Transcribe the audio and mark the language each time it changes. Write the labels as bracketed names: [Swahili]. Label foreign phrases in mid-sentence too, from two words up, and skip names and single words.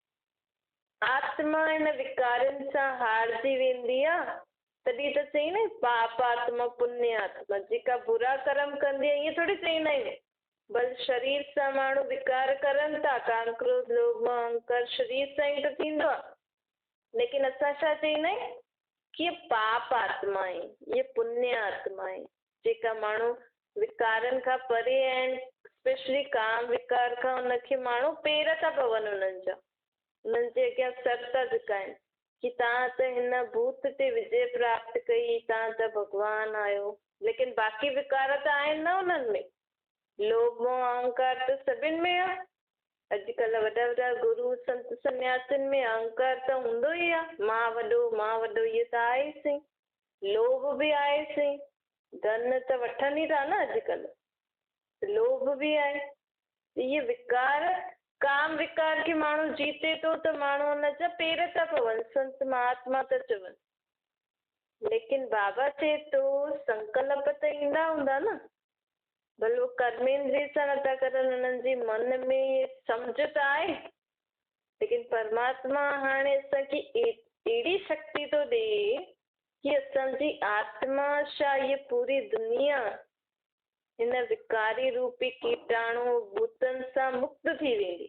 [Sindhi] आत्मा हिन विकारनि सां हारजी वेंदी आहे। तॾहिं त चई न पाप आत्मा पुण्य आत्मा, जेका बुरा कर्म कंदी आहे, ईअं थोड़ी चईंदा आहिनि। बल शरीर सां माण्हू विकार करनि था, काम क्रोध लोभ मोह अहंकार शरीर सां ई त थींदो आहे। लेकिन असां छा चईंदा आहियूं कि पाप आत्मा आहे, ये पुण्य आत्मा आहे, जेका माण्हू विकारनि खां परे आहिनि, स्पेशली काम विकार खां उनखे माण्हू पेर था पवनि उन्हनि जा, उन्हनि जे अॻियां सर था झुकाइनि कि तव्हां त हिन भूत ते विजय प्राप्त कई, तव्हां त भॻवानु आहियो। लेकिन बाक़ी विकार त आहिनि न उन्हनि में। लोभ मोह अहंकार त सभिनि में आहे। अॼुकल्ह वॾा वॾा गुरु संत सन्यासिन में अहंकार त हूंदो ई आहे, मां वॾो इहे त आहे ई सही। लोभ बि आहे सही, धन त वठनि ई था न अॼुकल्ह, लोभ बि आहे। इहे विकार, काम विकार खे माण्हू जीते थो त माण्हू हुन जा पेर था पवनि, संत महात्मा था चवनि। लेकिन बाबा चए थो संकल्प त ईंदा हूंदा न, भले वो कर्मेंद्रिय सां नथा करनि, हुननि जी मन में सम्झ त आहे, लेकिन परमात्मा हाणे असांखे अहिड़ी शक्ति थो ॾे कि असांजी आत्मा छा इहा पूरी दुनिया हिन विकारी रूपी कीटाणु भूतनि सां मुक्त थी वेंदी।